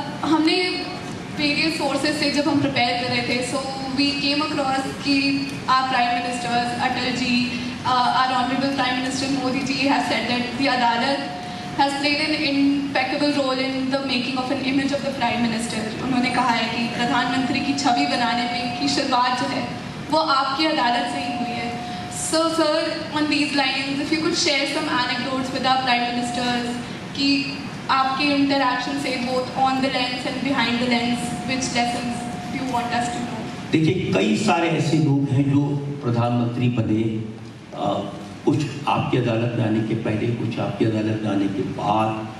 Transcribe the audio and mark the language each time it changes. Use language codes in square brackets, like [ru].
[hi] हमने various sources से जब हम प्रिपेयर कर रहे थे, [en] So we came across कि our prime ministers Atal ji, our honourable prime minister Modi ji has said that the Adalat has played an impeccable role in the making of an image of the Prime Minister. [hi] उन्होंने कहा है कि प्रधानमंत्री की छवि बनाने में की शुरुआत जो है वो आपकी अदालत से ही हुई है। [en] So sir, on these lines, if you could share some anecdotes with our Prime Ministers [hi] कि आपके [en] interaction से both on the lens and behind the lens, which lessons do you want us to know? [hi] देखिए, कई सारे ऐसे लोग हैं जो प्रधानमंत्री बने, कुछ आपकी अदालत में आने के पहले, कुछ आपकी अदालत में आने के बाद।